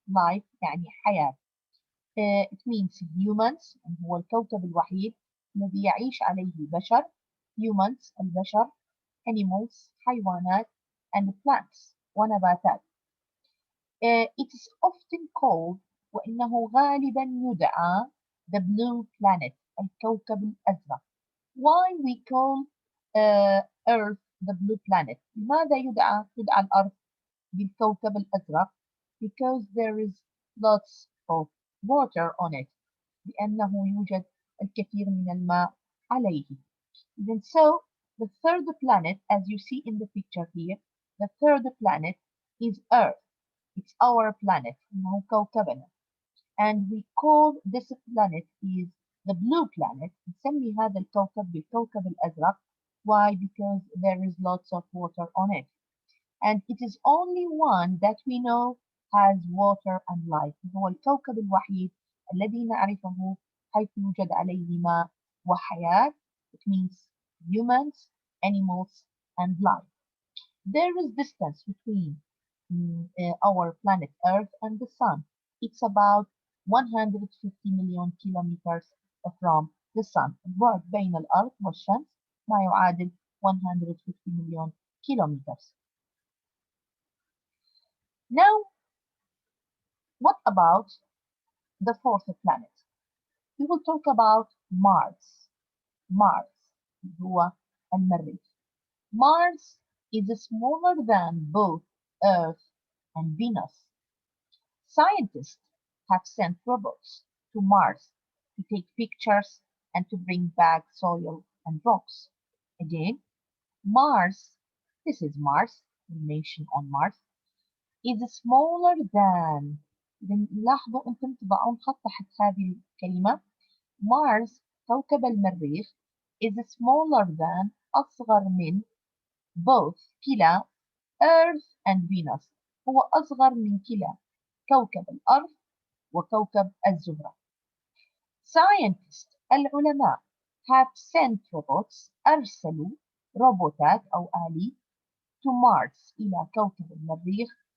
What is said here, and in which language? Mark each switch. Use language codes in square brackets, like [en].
[ar] Life يعني حياة. [en] It means humans [ar] هو الكوكب الوحيد الذي يعيش عليه بشر. Humans البشر. Animals حيوانات and plants ونباتات. [en] It is often called [ar] وإنه غالبا يدعى [en] the blue planet [ar] الكوكب الأزرق. [en] Why we call Earth the blue planet? [ar] لماذا يدعى الأرض بالكوكب الأزرق? [en] Because there is lots of water on it. [ar] لأنه يوجد الكثير من الماء عليه. [en] Then so the third planet, as you see in the picture here, the third planet is Earth. It's our planet, [ar] إنه كوكبنا. [en] And we call this planet is the blue planet. [ar] نسمي هذا الكوكب بالكوكب الأزرق. [en] Why? Because there is lots of water on it. And it is only one that we know has water and life. [ar] هو الكوكب الوحيد الذي نعرفه حيث يوجد عليه ماء وحياة. [en] It means humans, animals, and life. There is distance between our planet Earth and the Sun. It's about 150 million kilometers from the Sun. [ar] البعد بين الأرض والشمس ما يعادل [en] 150 million kilometers. Now, what about the fourth planet? We will talk about Mars. [ar] Mars هو المريخ. [en] Mars is smaller than both Earth and Venus. Scientists have sent robots to Mars to take pictures and to bring back soil and rocks. Again, Mars, this is Mars, the nation on Mars, is smaller than. [ar] لاحظوا أنتم تضعون خط تحت هذه الكلمة. [en] Mars [ar] كوكب المريخ [en] is smaller than [ar] أصغر من [en] both كلا Earth and Venus. [ar] هو أصغر من كلا كوكب الأرض وكوكب الزهرة. Scientists العلماء [en] have sent robots [ar] أرسلوا روبوتات أو آلي [en] to Mars [ar] إلى كوكب المريخ.